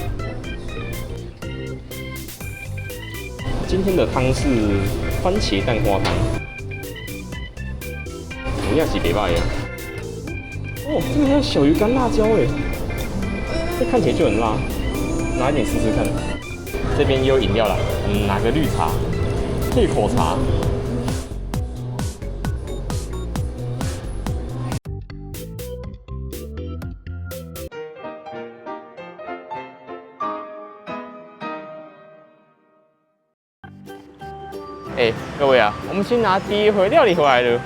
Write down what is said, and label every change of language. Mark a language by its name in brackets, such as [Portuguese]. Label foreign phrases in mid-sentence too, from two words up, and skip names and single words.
[Chinese] 今天的湯是番茄蛋花湯，同樣是袂歹啊。哦，這個還有小魚乾辣椒哎，這看起來就很辣，拿一點試試看。這邊也有飲料啦，拿個綠茶，配口茶。各位啊，我們先拿第一回料理回來了。